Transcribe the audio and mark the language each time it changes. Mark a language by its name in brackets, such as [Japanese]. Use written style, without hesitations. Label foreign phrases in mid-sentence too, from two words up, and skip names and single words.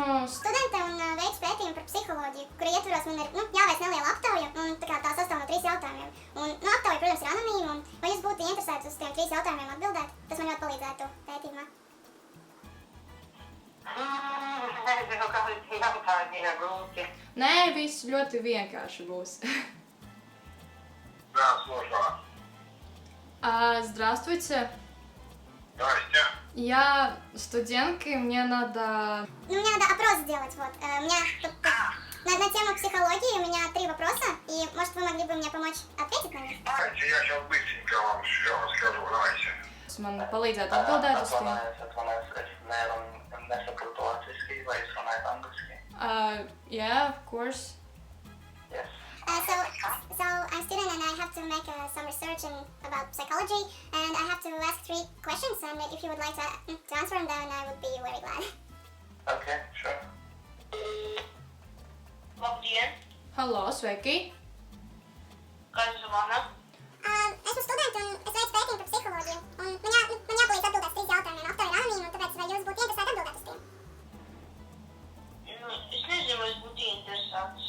[Latvian] Studente un veicu pētījumu par psiholoģiju, kura ietvaros man ir jāveic neliela aptauja, un tā sastāv no 3 jautājumiem. Un aptauja, protams, ir anonīma, un vai jūs būtu interesēti uz tiem 3 jautājumiem atbildēt? Tas man ļoti palīdzētu pētījumā. Nezinu, kādi jautājumi ir grūti. Nē, viss ļoti vienkārši būs. [Russian] Да, сложно. Здравствуйте. Настя. Я студентка, и мне надо... Мне надо опрос сделать, вот. У меня тут на тему психологии у меня 3 вопроса, и, может, вы могли бы мне помочь ответить на них? Давайте я сейчас быстренько вам все расскажу. Давайте. [Latvian] Man palīdzētu atbildēt uz tiem. Es nesaprotu latviski, vai es runāju angliski? [English] Yeah, of course. Yes. So I'm a student and I have to make some research about psychology, and I have to ask 3 questions, and if you would like to answer them, then I would be very glad. Okay, sure. [Latvian] Labdien! Halo, sveiki! Kas zvana? Esmu studente un es veicu pētījumu par psiholoģiju, un man jāpalīdz atbildēt 3 jautājumiem. Aptauja ir anonīma, un tāpēc vai jūs būtu interesēti atbildēt uz tiem? Es nezinu, vai es būtu interesants.